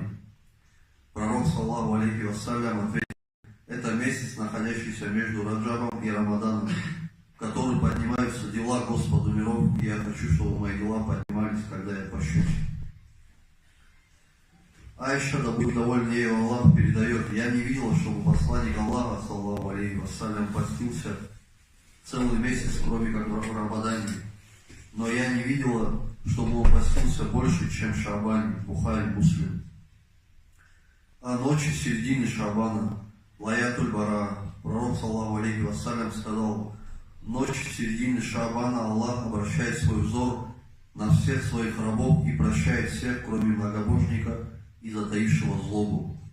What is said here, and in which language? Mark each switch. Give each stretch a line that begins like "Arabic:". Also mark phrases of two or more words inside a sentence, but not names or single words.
Russian: Пророк,
Arabic: صلى الله عليه وسلم,
Russian: ответил: это месяц, находящийся между Раджабом и Рамаданом, в который поднимаются дела Господу миров, и я хочу, чтобы мои дела поднимались, когда я пощусь. Айша, да будет доволен ею Аллах, передает: я не видела, чтобы посланник Аллаха,
Arabic: صلى الله عليه وسلم,
Russian: постился целый месяц, кроме как в Рамадане. Но я не видела, чтобы он постился больше, чем в Шаабане. Бухари, Муслим. А ночи середины Шаабана,
Arabic: ليلة البراءة,
Russian: пророк,
Arabic: صلى الله عليه وسلم,
Russian: сказал: ночь середины Шаабана Аллах обращает свой взор на всех своих рабов и прощает всех, кроме многобожника и затаившего злобу.